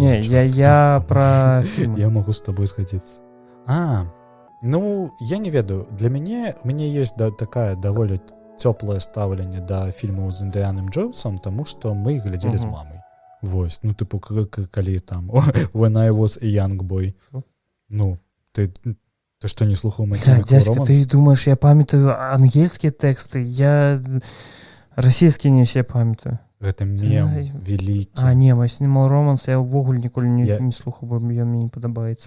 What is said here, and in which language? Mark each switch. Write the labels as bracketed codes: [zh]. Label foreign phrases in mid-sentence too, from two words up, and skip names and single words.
[be] Не, я пра фільм. Я магу з табой згадзіцца. Ну, я не ведаю. Для мяне ёсць такая даволі цёплае стаўленне да фільмаў з Індыяным Джонсам, таму што мы іх глядзелі з мамай. Вось, ну, тыпу, калі там [en] When I was a young boy. [be] Ну, ты што не слухаў My Chemical Romance? Дзядзька, ты думаеш, я памятаю ангельскія тэксты, я расійскія не ўсе памятаю. Гэта мем вялікі. Не, My Chemical Romance я ўвогуле ніколі не слухаў, бо ён мне не падабаецца.